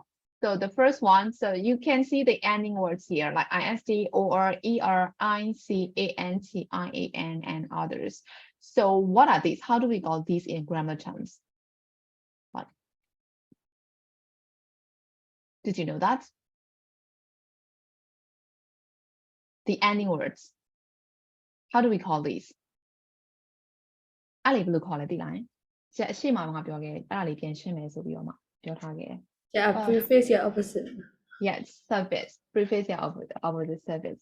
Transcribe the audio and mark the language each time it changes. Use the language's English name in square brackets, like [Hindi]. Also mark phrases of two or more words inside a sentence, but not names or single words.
[English] So the first one, so you can see the ending words here, like IST, OR, ER, INC, ANT, IAN, and others. So what are these? How do we call these in grammar terms? What? Did you know that? The ending words. How do we call these? [Burmese] အဲ့လေးဘယ်လိုခေါ်လဲသိလား။ကျအရှိမငါပြောခဲ့အဲ့ဒါလေးပြန်ရှင်းမယ်ဆိုပြီးတော့မှပြောထားခဲ့တယ် [English] Yeah, prefix your opposite. Yes, surface. [Burmese] Prefix ရ [English] opposite surface.